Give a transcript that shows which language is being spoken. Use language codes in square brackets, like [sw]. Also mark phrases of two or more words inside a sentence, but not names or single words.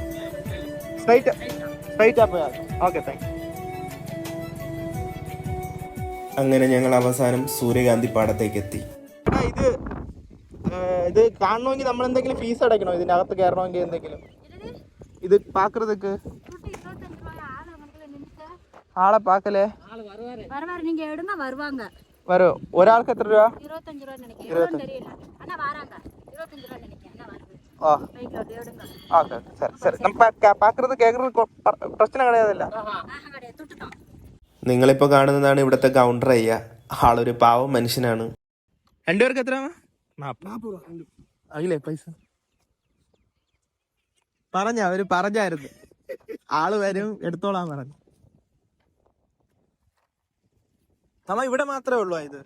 [ta] ஸ்ட்ரைட்டா போயா? [en] okay, thank you. [ml] അങ്ങനെ ഞങ്ങൾ അവസാനം സൂര്യകാന്തി പാടത്തേക്ക് എത്തി. ഇത് കാണണമെങ്കിൽ നമ്മൾ എന്തെങ്കിലും ഫീസ് അടയ്ക്കണോ? ഇതിന്റെ അകത്ത് കയറണമെങ്കിൽ എന്തെങ്കിലും? [ta] இது பாக்குறதுக்கு ஆளை பாக்கலே நீங்க எடுங்க வருவாங்க. [ml] വരോ? ഒരാൾക്ക് എത്ര രൂപ? [ta] 25 ரூபாய் நினைக்கிறேன். 25 தெரியல. அண்ணா வராங்க. 25 ரூபாய் நினைக்கிறேன். அண்ணா வருது. பைக்ல எடுங்க. ஓகே, சரி சரி. நம்ம பாக்குறது கேக்குறது பிரச்சனை கிடையாதுல்ல? கிடையாது, தொட்டுட்டோம். [ml] നിങ്ങളിപ്പോൾ കാണുന്നതാണ് ഇവിടുത്തെ കൗണ്ടർ അയ്യ. ആളൊരു പാവം മനുഷ്യനാണ്. രണ്ടുപേർക്ക് എത്ര? 40 രൂപ. അയിലേ പൈസ പറഞ്ഞായിരുന്നു. ആള് വരും, എടുത്തോളാൻ പറഞ്ഞു. നമ്മ ഇവിടെ മാത്രമേ ഉള്ളൂ ഇത്?